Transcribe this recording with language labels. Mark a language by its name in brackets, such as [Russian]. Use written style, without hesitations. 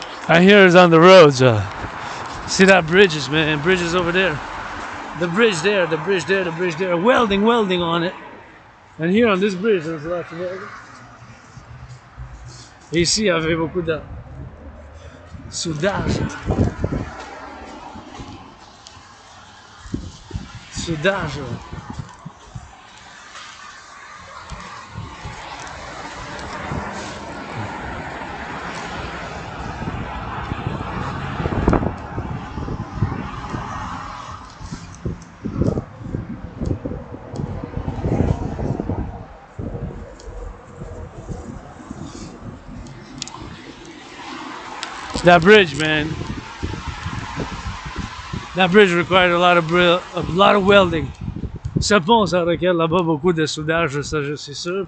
[English] I hear it's on the roads. See that bridges, man? Bridges over there. The bridge there, the bridge there, the bridge there. Welding on it. And here on this bridge, there's a lot of welding. [French] Et ici, il y avait beaucoup de soudage. Soudage. [English] That bridge, man. That bridge required a lot of welding. [French] Ce pont, ça requiert là-bas beaucoup de soudage, ça je suis sûr.